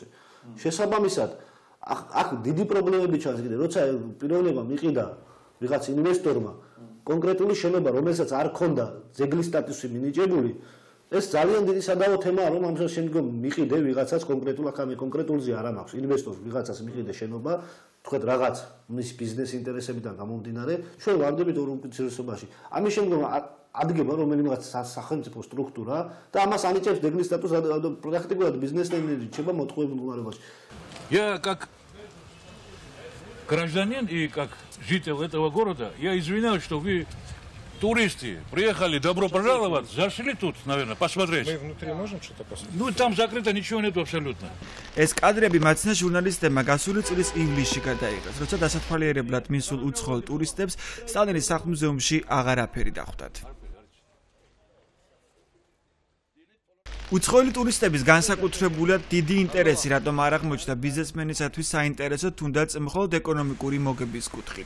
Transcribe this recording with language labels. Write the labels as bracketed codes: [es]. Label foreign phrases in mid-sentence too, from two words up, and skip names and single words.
[ka] შესაბამისად, აქ დიდი პრობლემები ჩანს კიდე, როცა პიროვნება მიყიდა ვიღაც ინვესტორმა კონკრეტული შენობა, რომელსაც არ ქონდა ძეგლის სტატუსი მინიჭებული, ეს ძალიან დიდი სადავო თემაა, რომ ამას შემდგომ მიყიდე ვიღაცას კონკრეტულ აქ ამე კონკრეტულზე არ მაქვს ინვესტორს ვიღაცას მიყიდე შენობა, თქვენ რაღაც მის ბიზნეს ინტერესებიდან გამომდინარე, ჩვენ ვარდებით ორ უმცირესობაში. ამის შემდგომ ადგება რომელიღაც სახელმწიფო სტრუქტურა და амас ანიჭებს ძეგლის სტატუსს პრაქტიკულად ბიზნესმენი რჩება მოტყუებულ მდგომარეობაში. [ru] Я как гражданин и как житель этого города, я извиняюсь, что вы туристы приехали, добро пожаловать, зашли тут, наверное, посмотреть. Мы внутри можем что-то посмотреть? Ну, там закрыто, ничего нет абсолютно. [ka] ეს კადრები მაცნა ჟურნალისტებმა გასული წლის ივლისში გადაიღეს, როცა დასათვალიერებლად მისულ უცხოელ ტურისტებს სტალინის სახლ-მუზეუმში აღარაფერი დახვდათ. უცხოელი ტურისტების განსაკუთრებულად დიდი ინტერესი რატომ არ აღმოჩნდა ბიზნესმენისათვის საინტერესო, თუნდაც მხოლოდ ეკონომიკური მოგების კუთხით.